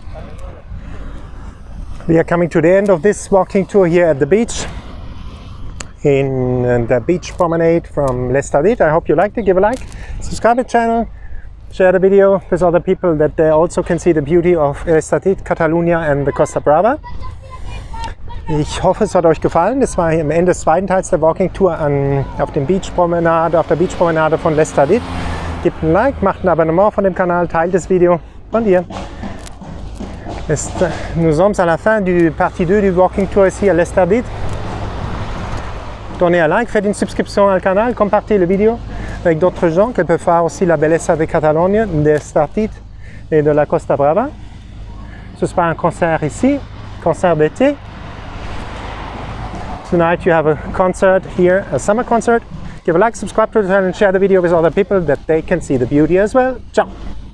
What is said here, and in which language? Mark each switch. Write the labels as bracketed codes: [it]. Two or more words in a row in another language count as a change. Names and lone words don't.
[en] We are coming to the end of this walking tour here at the beach. in the beach promenade from Estartit. I hope you liked it. Give a like, subscribe to the channel, share the video with other people that they also can see the beauty of Estartit, Catalunya and the Costa Brava. [de] Ich hoffe, es hat euch gefallen. Das war am Ende des zweiten Teils der [en] Walking Tour [de] auf der [en] Beach Promenade [de] von Estartit. Gebt ein Like, macht ein Abonnement von dem Kanal, teilt das Video. [ca] Bon dia. [fr] Nous sommes à la fin du partie 2 du [en] Walking Tour [fr] ici à l'Estartit. Donnez un like, faites une subscription au canal, compartez la vidéo avec d'autres gens qui peuvent voir aussi la bellezza de Catalogne, d'Estartit et de la Costa Brava. Ce sera un concert ici, concert d'été. [en] Tonight you have a concert here, a summer concert. Give a like, subscribe to the channel and share the video with other people that they can see the beauty as well. Ciao!